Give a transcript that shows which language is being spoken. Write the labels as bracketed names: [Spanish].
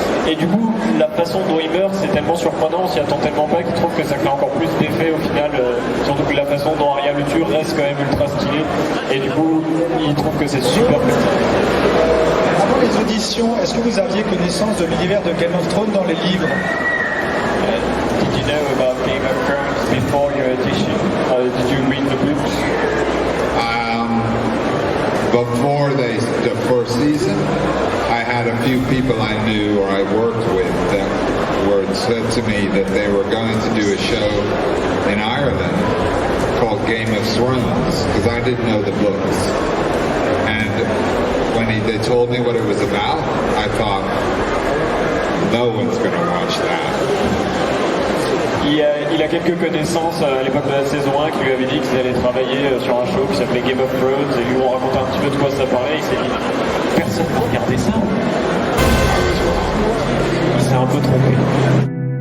[French] Et du coup, la façon dont il meurt, c'est tellement surprenant, on s'y attend tellement pas qu'il trouve que ça fait encore plus d'effet au final. Surtout que la façon dont Arya le tue reste quand même ultra stylée. Et du coup, il trouve que c'est super pertinent. Avant les auditions, est-ce que vous aviez connaissance de l'univers de Game of Thrones dans les livres? [English] Did you know about Game of Thrones before your audition? Did you read the books? Before the first season, I had a few people I knew or I worked with that said to me that they were going to do a show in Ireland called Game of Thrones because I didn't know the books. And when they told me what it was about, I thought, no one's going to watch that. [French] Il a quelques connaissances à l'époque de la saison 1 qui lui avaient dit qu'ils allaient travailler sur un show qui s'appelait Game of Thrones et ils lui ont raconté un petit peu de quoi ça parlait. Il s'est dit personne ne va regarder ça. Il s'est un peu trompé.